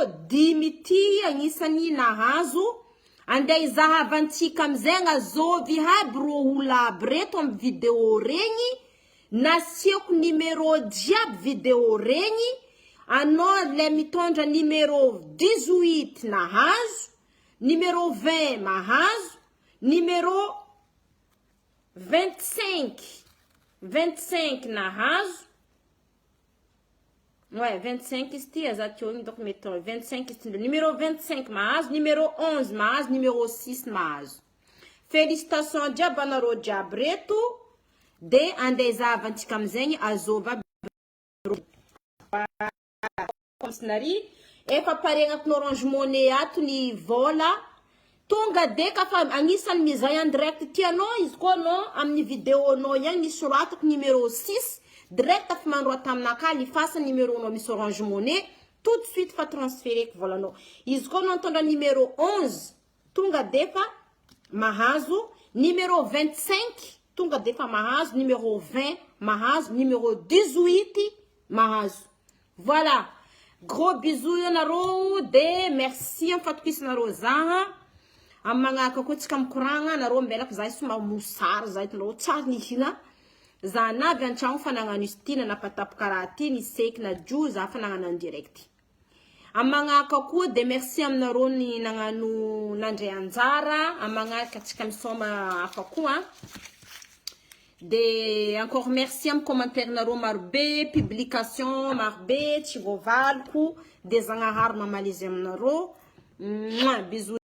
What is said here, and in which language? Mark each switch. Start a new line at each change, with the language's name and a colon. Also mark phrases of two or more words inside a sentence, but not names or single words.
Malagasy: 10 ty agnisany nahazo andeha izahavantsika amizegny azovy aby rô olo aby reto amin'ny vidéo regny nasiako numéro jiaby vidéo regny anao le mitondra numéro 18 nahazo numéro 20 mahazo numéro 25 nahazo.
French: Ouais, 25 ici, donc mettons 25 ici.
Malagasy: Numéro 25 mahazo, numéro 11 mahazo, numéro 6 mahazo. Félicitations diaby anarô jiaby reto. De andeza avantika amizegny azova comme sinari efa pare agnatin'ny Orange Money ato ny vola. Tonga de kafa agnisany mizay
French: en direct
Malagasy: tianao izy koa no amin'ny vidéo no igny misy soratako numéro 6 direct afa mandroata aminaka lifasa numéro no misy Orange Money
French: tout de suite
Malagasy: fa transférer ko volanao izy koa no antondra numéro 11 tonga de fa mahazo numéro 25 tonga de fa mahazo numéro 20 mahazo numéro 18 mahazo. Voilà,
French: gros bisous
Malagasy: yanarô de merci en fatokisanarô zaha. Amangaka ko tsika mikoragna narô mbelako zay soma mosara zay tanarô tsara ny hina za navy antragno fanagnano izy ty nanapatapaka raha ty ny seky na jo za fanagnano
French: en direct.
Malagasy: Amangaka ko de merci aminarô ny nagnano nandray anjara amangaka tsika misoma afa koa de
French: encore merci
Malagasy: am commentaire narô marobe publication marobe tsy voavaloko de zagnahary mamalizy aminarô bisous.